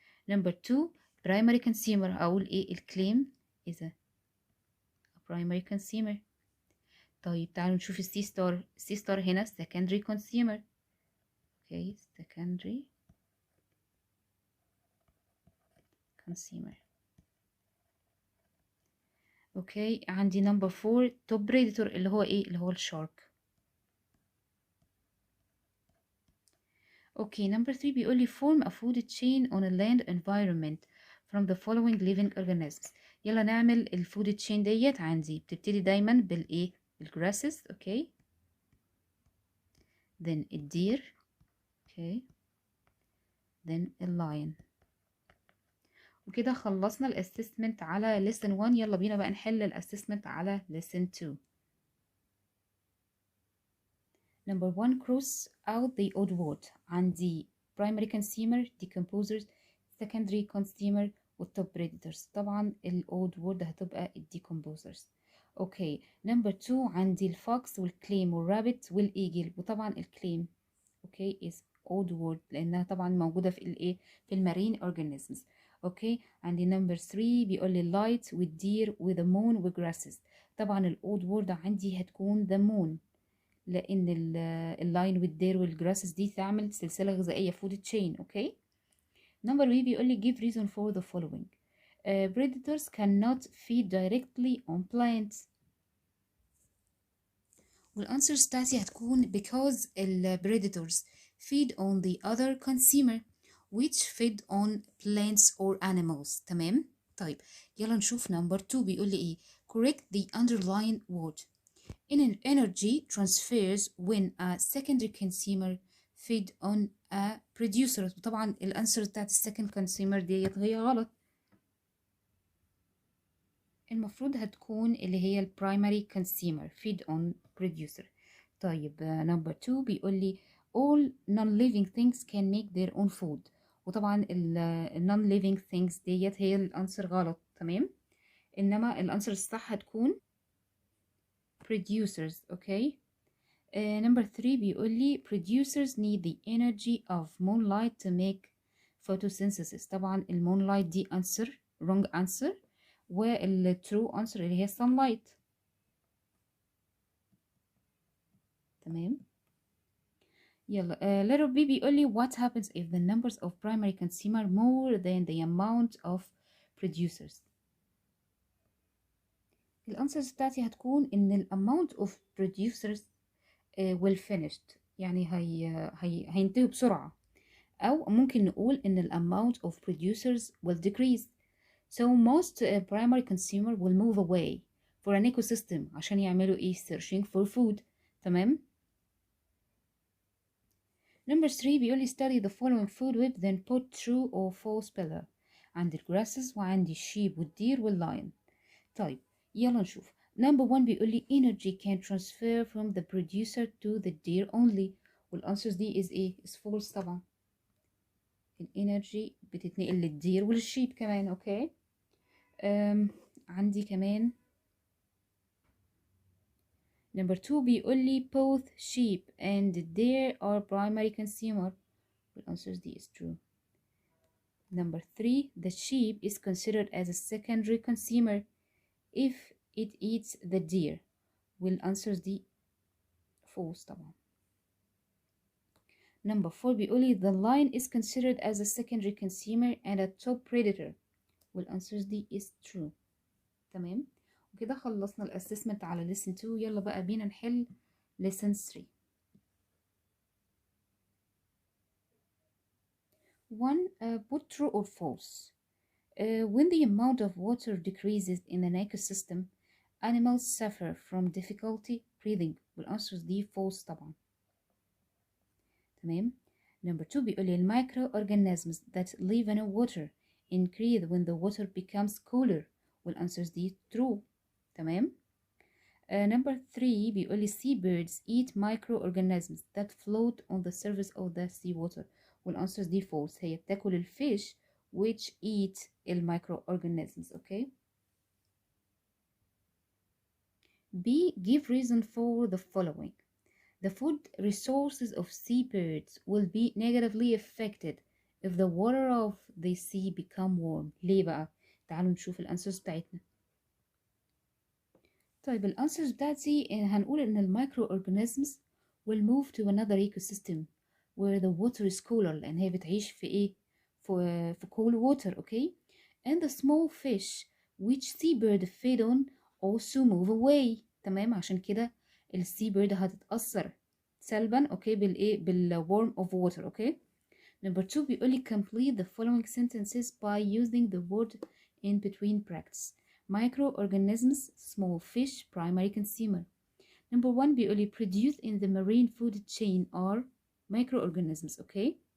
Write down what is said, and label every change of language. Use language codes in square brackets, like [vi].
[en] number 2 primary consumer [ar] اقول ايه الكليم [en] is a primary consumer. [ar] طيب تعالوا نشوف السي ستار. السي ستار هنا [en] secondary consumer. Okay secondary consumer. [ar] اوكي عندي نمبر 4 توب بريدتور اللي هو ايه؟ اللي هو الشارك. [en] okay number 3 [ar] بيقول لي [en] form a food chain on a land environment from the following living organisms. [ar] يلا نعمل الفود تشين ديت. عندي بتبتدي دايما بالايه؟ بالجراسز. [en] Okay then الدير. [ar] اوكي then اللاين. وكده خلصنا الاسسمنت على lesson 1. يلا بينا بقى نحل الاسسمنت على lesson 2. [en] number 1 cross out the odd word. عندي primary consumer, decomposers, secondary consumer والtop predators. [ar] طبعا [en] odd word [ar] هتبقى decomposers. اوكي number 2 عندي الفوكس والكليم والرابت والايجل. وطبعا الكليم اوكي is odd word لانها طبعا موجودة في الايه؟ في المارين organisms. اوكي عندي number 3 بيقول لي light والدير وذا moon وجراسز. طبعا الاود word عندي هتكون the moon لان اللاين والدير والجراسز دي تعمل سلسله غذائيه فود تشين. اوكي نمبر بي بيقول لي [en] give reason for the following. predators cannot feed directly on plants. [ar] والانسرز بتاعتي هتكون [en] because the predators feed on the other consumer which feed on plants or animals. [ar] تمام. طيب يلا نشوف نمبر 2 بيقول لي ايه. [en] correct the underlying word. energy transfers when a secondary consumer feed on a producer. [ar] طبعا الانسر بتاعت السكند كونسيومر ديت هي غلط. المفروض هتكون اللي هي البرايمري كونسيومر [en] feed on producer. طيب number 2 بيقول لي all non-living things can make their own food. [ar] وطبعا non-living things ديت هي الانسر غلط. تمام. انما الانسر الصح هتكون producers. [en] Okay. number 3 [ar] بيقول لي [en] producers need the energy of moonlight to make photosynthesis. [ar] طبعا المونلايت دي [en] answer wrong answer [ar] وال [en] true answer [ar] اللي هي sunlight. تمام. [en] يلا letter B بيقول لي what happens if the numbers of primary consumer more than the amount of producers. [ar] الانسرز بتاعتي هتكون ان ال [en] amount of producers will finished، [ar] يعني هينتهوا بسرعة، أو ممكن نقول إن ال [en] amount of producers will decrease. So most primary consumer will move away for an ecosystem [ar] عشان يعملوا إيه [en] searching for food. [ar] تمام. [en] Number 3 [ar] بيقول لي [en] study the following food web then put true or false below. [ar] عندي الجراسز وعندي الشيب والدير واللاين. طيب يلا نشوف. [en] Number 1 بيقول لي energy can transfer from the producer to the deer only. [ar] والانسرز دي is ايه؟ [en] is false [ar] طبعا. الانرجي بتتنقل للدير وللشيب كمان. [en] Okay. [ar] عندي كمان [en] number 2 بيقول لي both sheep and deer are primary consumer. [ar] والانسرز دي [en] is true. Number 3 the sheep is considered as a secondary consumer if it eats the deer. [ar] والانسرز دي false طبعا. [en] Number 4 [ar] بيقولي [en] the lion is considered as a secondary consumer and a top predator. [ar] والانسرز دي is true. تمام. وكده خلصنا الاسسمنت على lesson 2. يلا بقى بينا نحل lesson 3. [en] 1 put true or false. When the amount of water decreases in an ecosystem, animals suffer from difficulty breathing. [ar] والانسرز دي false طبعا. تمام. [en] Number 2 [ar] بيقول لي [en] microorganisms that live in water increase when the water becomes cooler. [ar] والانسرز دي true. تمام. [en] Number 3 [ar] بيقول لي [en] seabirds eat microorganisms that float on the surface of the seawater. [ar] والانسرز دي false. هي بتاكل الفيش [en] which eat [ar] المicroorganisms. [en] okay. B give reason for the following. The food resources of seabirds will be negatively affected if the water of the sea become warm. [ar] ليه بقى؟ تعالوا نشوف الانسرز بتاعتنا. طيب الانسرز بتاعتي هنقول ان [en] المايكرو organisms will move to another ecosystem where the water is cooler، [ar] لان هي بتعيش في ايه؟ في [en] cool water. okay. And the small fish which seabird feed on also move away. [ar] تمام. عشان كده السي بيرد هتتأثر سلبا اوكي بالايه بال [en] warm of water. Okay. Number 2 [ar] بيقول لي [en] complete the following sentences by using the word in between brackets. Microorganisms, small fish, primary consumer. Number 1 [ar] بيقول لي [en] produced in the marine food chain are microorganisms. okay.